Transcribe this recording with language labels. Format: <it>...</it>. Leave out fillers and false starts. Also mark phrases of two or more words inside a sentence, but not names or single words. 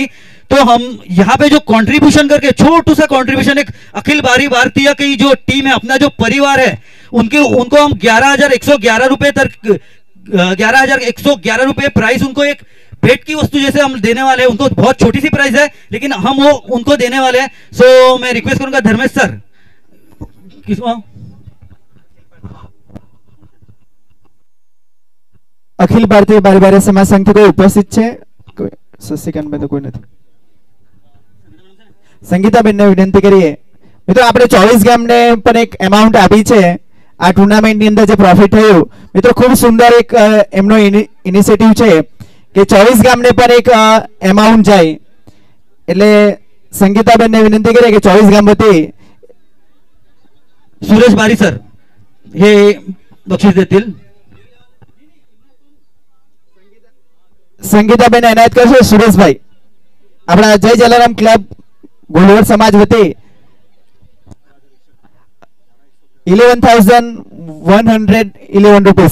<hi>तो हम यहाँ पे जो कंट्रीब्यूशन करके छोटू सा कंट्रीब्यूशन, एक अखिल भारतीय की जो टीम है, अपना जो परिवार है, उनको हम 11,111 रुपए तक 11,111 रुपए प्राइस, उनको एक भेंट की वस्तु जैसे हम देने वाले हैं। उनको बहुत छोटी सी प्राइस है लेकिन हम वो उनको देने वाले हैं। सो मैं रिक्वेस्ट करूंगा धर्मेश सर, किसको</hi> <gu>અખિલ ભારતીય બારી બારી સમાજ સંઘથી કોઈ ઉપસ્થિત છે? શશિકાંતભાઈ તો કોઈ નથી. સંગીતાબેનને વિનંતી કરીએ. મિત્રો આપણે 24 ગામને પણ એક એમાઉન્ટ આપી છે આ ટુર્નામેન્ટની અંદર જે પ્રોફિટ થયું. મિત્રો ખૂબ સુંદર એક એમનો ઇનિશિયેટિવ છે કે 24 ગામને પણ એક એમાઉન્ટ જાય. એટલે સંગીતાબેનને વિનંતી કરીએ કે 24 ગામ વતી</gu> <mr>सुरेश बारी सर हे बक्षीस देतील.</mr> <gu>સંગીતાબેન એનાયત કરશે. સુરેશભાઈ આપણા જય જલારામ ક્લબ ગોલવડ સમાજ વતી 11,111 રૂપીસ.</gu>